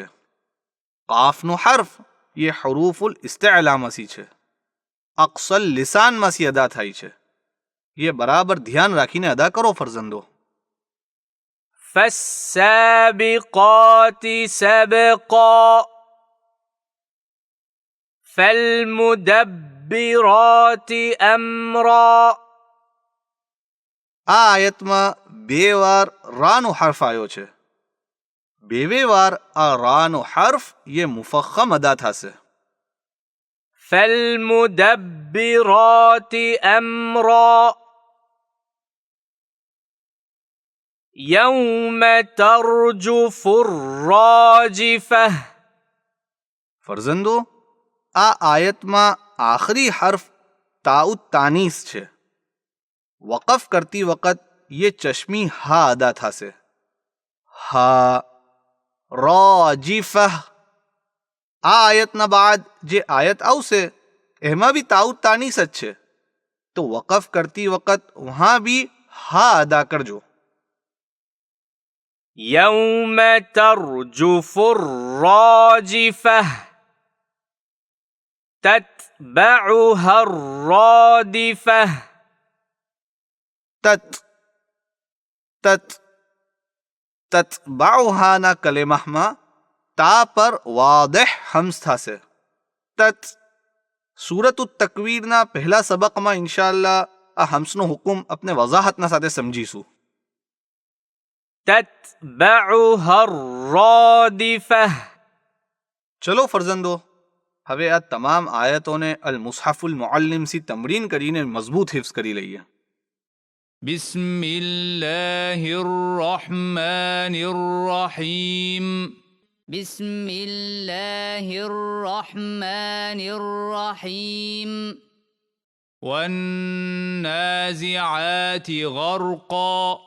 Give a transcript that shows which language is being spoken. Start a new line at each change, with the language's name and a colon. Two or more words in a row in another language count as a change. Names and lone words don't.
Gujarati: કાફનો હર્ફ યે હુરૂફુલ ઇસ્તિઅલામાસી છે, અક્સલ લિસાન માસી અદા થાઈ છે। યે બરાબર ધ્યાન રાખીને અદા કરો ફરઝંદો।
Arabic: فالسابقات سبقا فالمدبرات أمرا।
Gujarati: આ આયતમાં બે વાર રાનો હર્ફ આવ્યો છે। બે વાર આ રાનો હર્ફ ये મુફખ્ખમ અદા થશે।
Arabic: فالمدبرات أمرا يوم ترجف الراجفة।
Gujarati: ફરઝંદો, આ આયતમાં આખરી હર્ફ તાઉત તાનીસ છે। વકફ કરતી વખત ये ચશ્મી હા અદા થશે। હા રાજીફહ। આ આયતના બાદ જે આયત આવશે એમાં બી તાઉત તાનીસ જ છે, તો વકફ કરતી વખત વહાં બી હા અદા કરજો।
Arabic: يوم ترجف الراجفة تتبعها الرادفة।
Gujarati: તત્બાઉહાના કલેમામાં તા પર વાદિહ હમ્સ થશે। તત સૂરત તકવીરના પહેલા સબકમાં ઇન્શાઅલ્લાહ આ હમ્સનો હુકમ આપણે વજાહતના સાથે સમજીશું.
Arabic: تتبعها الرادفة
Gujarati: ચલો ફરઝંદો, હવે આ તમામ આયતોને અલ મુસ્હફુલ મુઅલ્લિમથી તમરીન કરીને મજબૂત હિફ્ઝ કરી લઈએ.
Arabic: بسم الله الرحمن الرحيم بسم الله الرحمن الرحيم والنازعات غرقا